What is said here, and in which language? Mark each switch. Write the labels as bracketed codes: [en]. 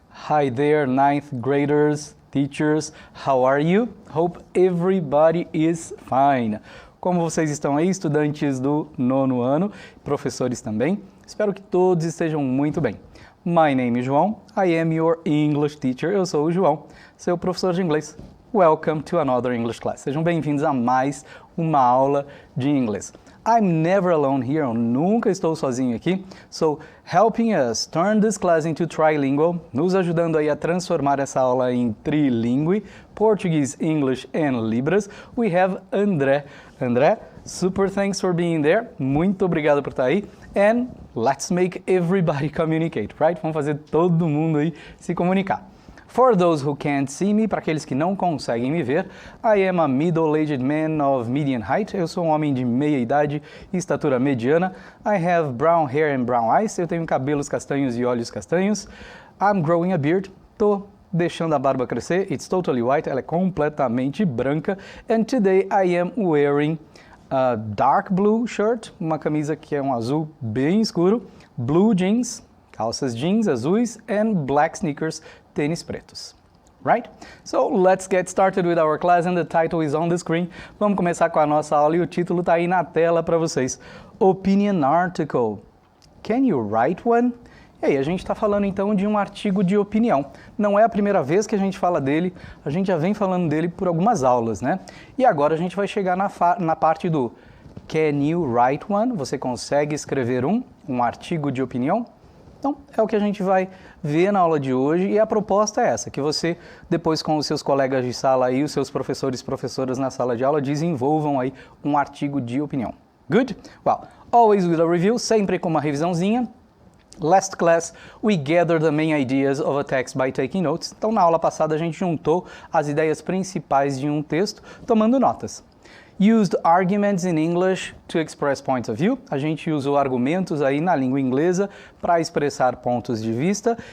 [en] Hi there, ninth graders, teachers, how are you? Hope everybody is fine. [pt] Como vocês estão aí, estudantes do nono ano, professores também? Espero que todos estejam muito bem. [en] My name is João, I am your English teacher. [pt] Eu sou o João, seu professor de inglês. [en] Welcome to another English class. [pt] Sejam bem-vindos a mais uma aula de inglês. [en] I'm never alone here, [pt] eu nunca estou sozinho aqui. [en] So, helping us turn this class into trilingual, [pt] nos ajudando aí a transformar essa aula em trilingüe, [en] Portuguese, English and Libras, we have André. André, super thanks for being there. [pt] Muito obrigado por estar aí. [en] And let's make everybody communicate, right? [pt] Vamos fazer todo mundo aí se comunicar. [en] For those who can't see me, [pt] para aqueles que não conseguem me ver, [en] I am a middle-aged man of median height. [pt] Eu sou um homem de meia idade e estatura mediana. [en] I have brown hair and brown eyes. [pt] Eu tenho cabelos castanhos e olhos castanhos. [en] I'm growing a beard. [pt] Tô deixando a barba crescer. [en] It's totally white. [pt] Ela é completamente branca. [en] And today I am wearing a dark blue shirt, [pt] uma camisa que é um azul bem escuro, [en] blue jeans, [pt] calças jeans azuis, [en] and black sneakers, [pt] tênis pretos. [en] Right? So, let's get started with our class and the title is on the screen. [pt] Vamos começar com a nossa aula e o título está aí na tela para vocês. [en] Opinion article. Can you write one? [pt] E aí, a gente está falando então de um artigo de opinião. Não é a primeira vez que a gente fala dele, a gente já vem falando dele por algumas aulas, né? E agora a gente vai chegar na parte do [en] Can you write one? [pt] Você consegue escrever um artigo de opinião? Então, é o que a gente vai ver na aula de hoje e a proposta é essa, que você, depois com os seus colegas de sala e os seus professores e professoras na sala de aula, desenvolvam aí um artigo de opinião. Good? [en] Well, always with a review, [pt] sempre com uma revisãozinha. [en] Last class, we gathered the main ideas of a text by taking notes. [pt] Então, na aula passada, a gente juntou as ideias principais de um texto, tomando notas. [en] Used arguments in English to express points of view. [pt] A gente usou argumentos aí na língua inglesa para expressar pontos de vista.